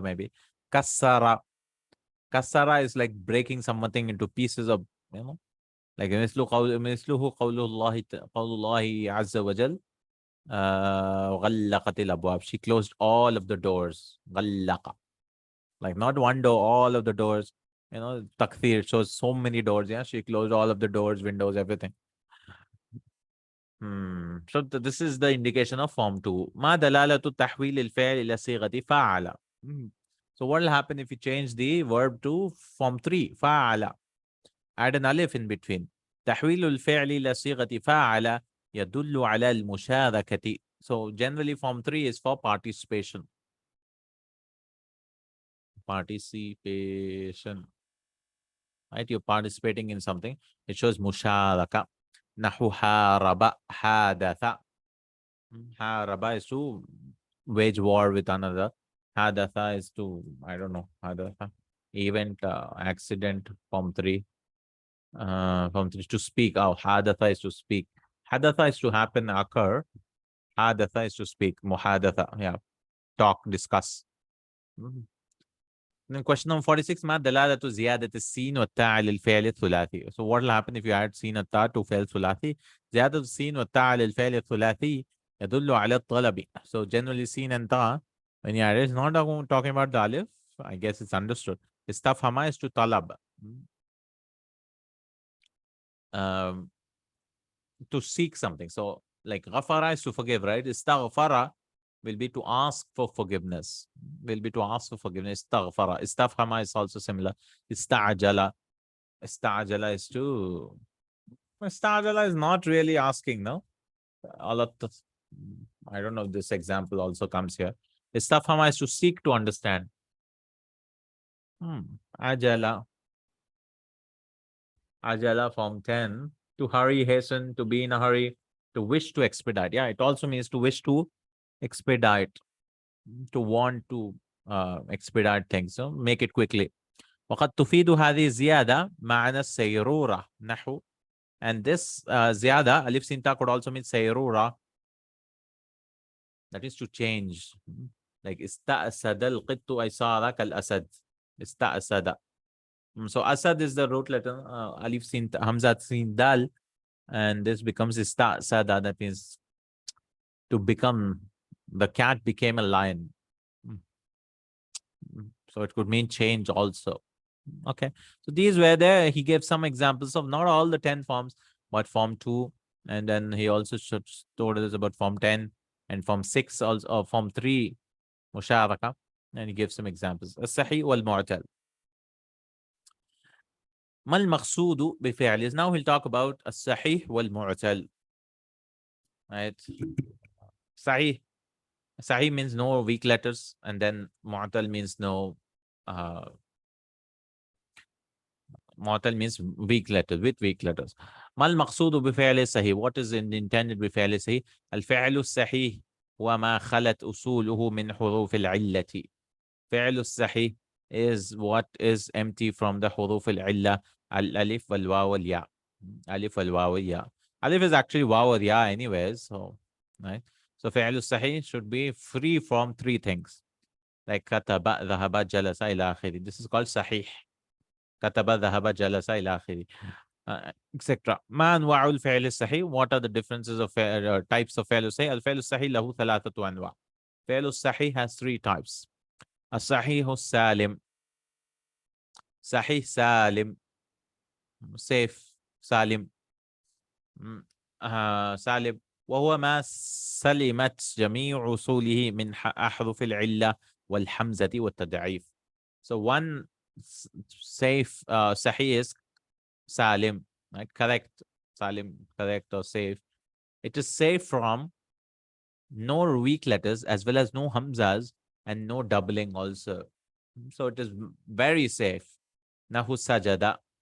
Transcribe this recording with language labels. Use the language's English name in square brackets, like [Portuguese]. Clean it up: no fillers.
[English] Maybe kassara. Kassara is like breaking something into pieces of, like [Arabic] مثله قول الله عز وجل غلقت الأبواب. [English] She closed all of the doors. [Arabic] غلق. [English] Like not one door, all of the doors. Takthir shows so many doors. Yeah, she closed all of the doors, windows, everything. So this is the indication of form 2. [Arabic] ما دلالة تحويل الفعل إلى صيغة فعل. [English] So what will happen if you change the verb to form 3? فعل. Add an alif in between. [Arabic] تحويل الفعل إلى صيغة فعل يدل على المشاركة. [English] So generally form 3 is for participation. Participation. Right? You're participating in something. It shows musharaka. Nahu haraba hadatha. Haraba is to wage war with another. Hadatha is to, I don't know, hadatha. Event, accident, form 3. Form 3 is to speak. Oh, hadatha is to speak. Hadatha is to happen, occur. Hadatha is to speak. Muhadatha. Yeah. Talk, discuss. Then question number 46, [Arabic] ما دلالة زيادة السين والتاء للفعل الثلاثي. [English] So what will happen if you add [Arabic] سين والتاء [English] to [Arabic] فعل ثلاثي? زيادة السين والتاء للفعل الثلاثي يدل على الطلب. [English] So generally سين and ta, when you add it, it's not talking about the alif. I guess it's understood. Istafhama is to talab. To seek something. So like ghafara is to forgive, right? Istaghfara will be to ask for forgiveness. Will be to ask for forgiveness. Istaghfara. Istafhama is also similar. Ista'jala. Ista'jala is to... Ista'jala is not really asking, no? All of the... I don't know if this example also comes here. Istafhama is to seek to understand. Ajala. Ajala form 10. To hurry, hasten, to be in a hurry, to wish to expedite. Yeah, it also means to wish to expedite, to want to expedite things. So make it quickly. [Arabic] وقد تفيد هذه الزيادة معنى السيرورة نحو. [English] And this زيادة alif sinta could also mean سيرورة. That is to change. [Arabic] Like استأسد القط أي صار كالأسد. [English] استأسد. So asad is the root letter, alif sin hamzat sin dal, and this becomes ista'sada. That means to become. The cat became a lion. So it could mean change also. Okay. So these were there. He gave some examples of not all the 10 forms, but form 2. And then he also told us about form 10 and form 6, also form 3, musharaka. And he gave some examples. [Arabic] As-sahih wal-mu'tal. ما المقصود بفعل. [English] Now he'll talk about الصحيح والمعتل. Right? Sahih. Sahih means no weak letters, and then mu'tal means no. Mu'tal means weak letters, with weak letters. [Arabic] ما المقصود بفعل صحيح. [English] What is intended [Arabic] بفعل صحيح. الفعل الصحيح هو ما خلت أصوله من حروف العلة. فعل الصحيح [English] is what is empty from the [Arabic] حروف العلة. الألف والواو والياء. ألف والواو والياء. [English] Alif is actually waw or ya anyways. So, right? So fi'l sahih should be free from three things. Like kataba, dhahaba, jalasa, ila akhiri. This is called sahih. [Arabic] Kataba, dhahaba, jalasa, ila akhiri. Etc. Ma anwa'ul fi'l sahih. [English] What are the differences of types of fi'l sahih? [Arabic] Al fi'l sahih lahu thalathatu anwa'. [English] Fi'l sahih has three types. [Arabic] الصحيح السالم. Sahih salim. [English] Safe. [Arabic] Salim. سالم وهو ما سلمت جميع أصوله من أحرف العلة والحمزة والتضعيف. [English] So one safe sahih is salim, right? Correct. Salim, correct or safe. It is safe from no weak letters as well as no hamzas and no doubling also. So it is very safe. Nahu sajada.